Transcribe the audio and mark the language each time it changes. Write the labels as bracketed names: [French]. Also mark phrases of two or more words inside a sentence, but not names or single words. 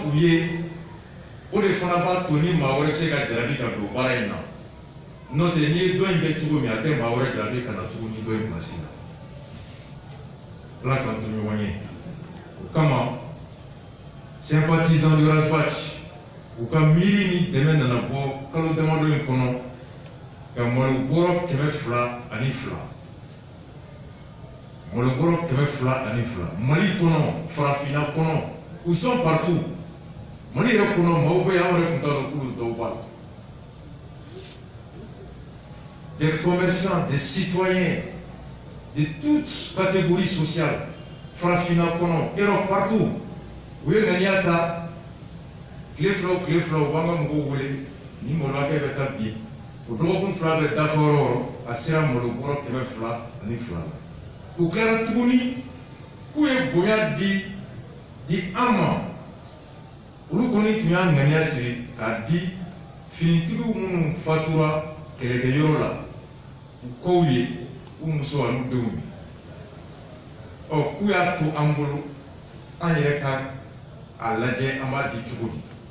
[Bambara] u ye o de fana b'a to ni maa wɛrɛ bɛ se ka jarabi ka don baara in na n'o tɛ n'i ye dɔ in kɛ cogo min a tɛ maa wɛrɛ jarabi ka na tugun ni dɔ in pilasi la ala k'an to ɲɔgɔn ye o kama [French] sympathisant de [Bambara] Razbach u ka miiri ni dɛmɛ nana bɔ kalo damadɔ in kɔnɔ ka malo bɔrɔ 202 malo bɔrɔ 202 Mali kɔnɔ farafinna kɔnɔ [French] ils sont partout [Bambara] Mali yɛrɛ kɔnɔ maaw bɛ yan anw yɛrɛ tun t'a dɔn k'olu dɔw b'a la [French] des commerçants, des citoyens de toutes catégories sociales [Bambara] farafinna kɔnɔ yɔrɔ partout u ye ŋaniya ta tile fila u b'an ka mɔgɔw wele ni malo hakɛ bɛ taa bi o dɔgɔkun 2 bɛ dafa yɔrɔ o yɔrɔ a sera malo bɔrɔ 202 la u tilara tuguni k'u ye bonya di an ma olu kɔni tun y'a ŋaniya siri k'a di finitigiw minnu fatura kɛlɛkɛyɔrɔ la kow ye u muso ani denw ye k'u y'a to an bolo an yɛrɛ ka a lajɛ an b'a di cogo di